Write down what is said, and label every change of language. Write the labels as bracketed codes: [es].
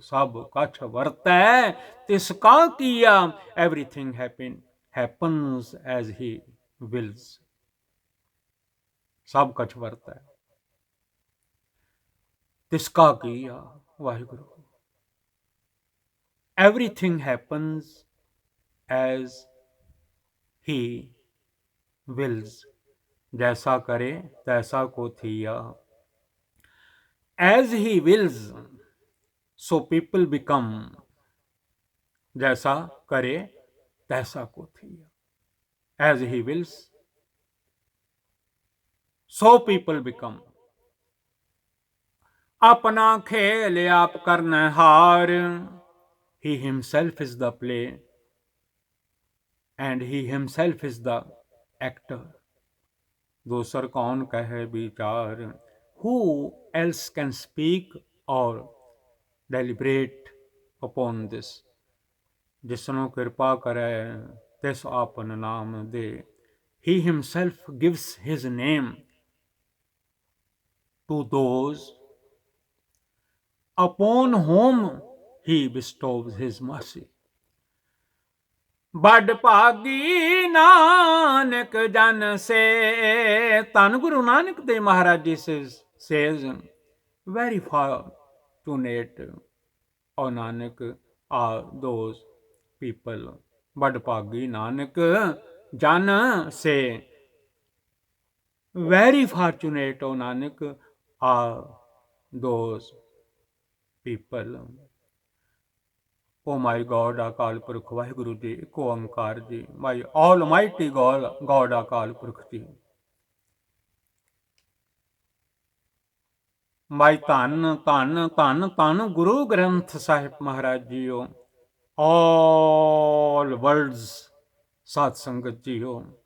[pa] सब कछ वरतै तिसका किया, [en] Everything happens as he wills। [pa] सब कछ वरतै तिसका किया Waheguru. [en] Everything happens as he wills। [pa] जैसा करे तैसा को थिया। [en] As he wills, so people become। [pa] जैसा करे तैसा को थिया। [en] As he wills, so people become। [pa] अपना खेल आप करना हार। [en] He himself is the play and he himself is the actor। [pa] दोसर कौन कहे विचार। [en] Who else can speak or deliberate upon this। [pa] जिसनो कृपा करे तिस आपन नाम दे। [en] He himself gives his name to those upon whom he bestows his mercy। [pa] बड़ भागी नानक जन से। [en] धन Guru Nanak Dev Maharaj ji says very fortunate or Nanak are those people। [pa] बड़ भागी नानक जन से। [en] very fortunate or Nanak are those people। O my God, Akal Purakh Waheguru ji, Ikko Onkar ji. My almighty God Akal Purakh ji. My Dhan Dhan Dhan Dhan Guru Granth Sahib Maharaj ਜੀਓ। all worlds Sadh Sangat ਜੀਓ।